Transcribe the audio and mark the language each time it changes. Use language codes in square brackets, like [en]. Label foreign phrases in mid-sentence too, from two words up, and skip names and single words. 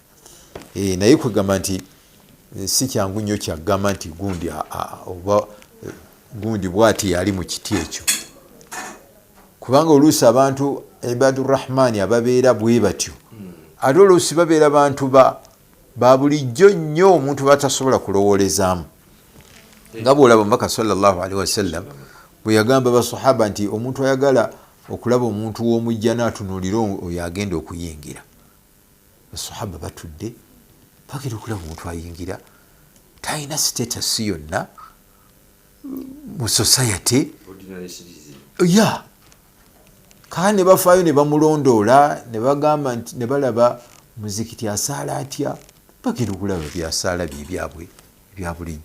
[lg] Naye kwegamba nti si kyangu nnyo kyagamba nti gundi bwati yali mu kiti ekyo, kubanga oluusi abantu ibadurrahmani ababeera bwe batyo ate oluusi babeera bantu ba bulijjo nnyo, omuntu batasobola kulowoolezaamu. Nga bw'olaba omubaka [ar] sallallahu alaihi wasallam [lg] bwe yagamba basahaba nti omuntu ayagala okulaba omuntu w'omujja n'atunuulira oyo agenda okuyingira. Basahaba batudde bagenda okulaba omuntu ayingira talina status yonna mu society ya kaa ne bafaayo ne bamulondoola ne bagamba nti ne balaba muzikiti asaala atya, bagenda okulaba byasaala bye byabwe ebya bulijjo.